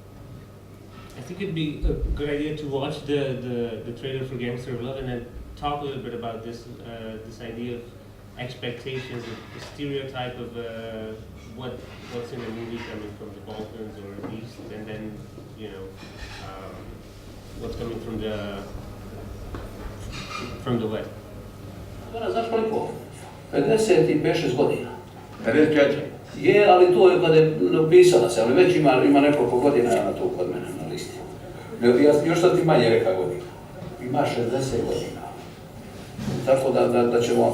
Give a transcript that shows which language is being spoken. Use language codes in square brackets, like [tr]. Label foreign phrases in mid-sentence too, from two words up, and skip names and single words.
[en] I think it'd be a good idea to watch the trailer for Gangster of Love and then talk a little bit about this idea of expectations, the stereotype of what's in a movie coming from the Balkans or East, and then what's coming from the West. [sr] Znaš koliko? 55-6 godina. 54. Je, ali to je kada je napisala se, ali već ima nekoliko godina na to kod mene na listi. Još sad ti manje reka godina. Ima 60 godina. Tako da ćemo...